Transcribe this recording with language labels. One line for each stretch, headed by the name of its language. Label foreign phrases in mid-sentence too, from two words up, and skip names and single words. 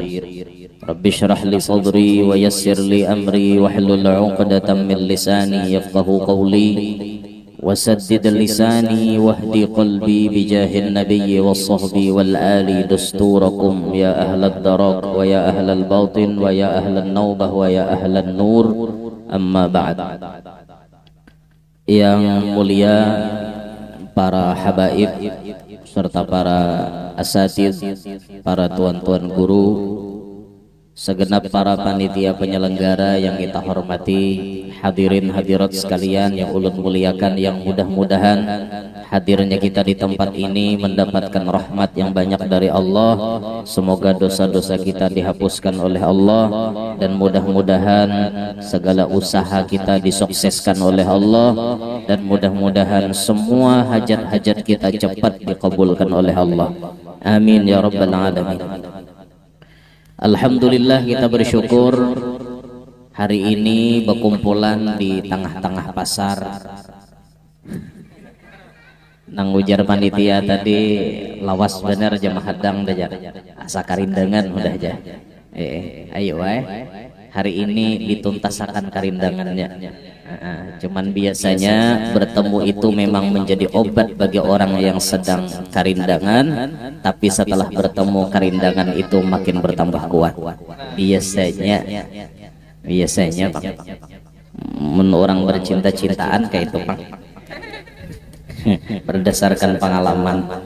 Arabic: رب اشرح لي صدري ويسر لي أمري واحلل عقدة من لساني يفقه قولي وسدد لساني واهدي قلبي بجاه النبي والصحب والآل دستوركم يا أهل الدرك ويا أهل الباطن ويا أهل النوبة ويا أهل النور. أما بعد.
Banjar: Yang mulia para habaib serta para asatidz, para tuan-tuan guru, segenap para panitia penyelenggara yang kita hormati, hadirin hadirat sekalian yang ulun muliakan, yang mudah-mudahan hadirnya kita di tempat ini mendapatkan rahmat yang banyak dari Allah. Semoga dosa-dosa kita dihapuskan oleh Allah, dan mudah-mudahan segala usaha kita disukseskan oleh Allah, dan mudah-mudahan semua hajat-hajat kita cepat dikabulkan oleh Allah.
Arabic: آمين يا رب العالمين.
Banjar: Alhamdulillah, kita bersyukur hari ini berkumpulan di tengah-tengah pasar. Nang ujar panitia tadi lawas bener jamaah hadang dah asa karindangan udah aja. Ayo hari ini dituntasakan karindangannya. Cuman biasanya bertemu itu memang menjadi obat bagi orang yang sedang karindangan, tapi setelah bertemu karindangan itu makin bertambah kuat. Biasanya Pak, orang bercinta-cintaan kayak itu Pak, berdasarkan pengalaman.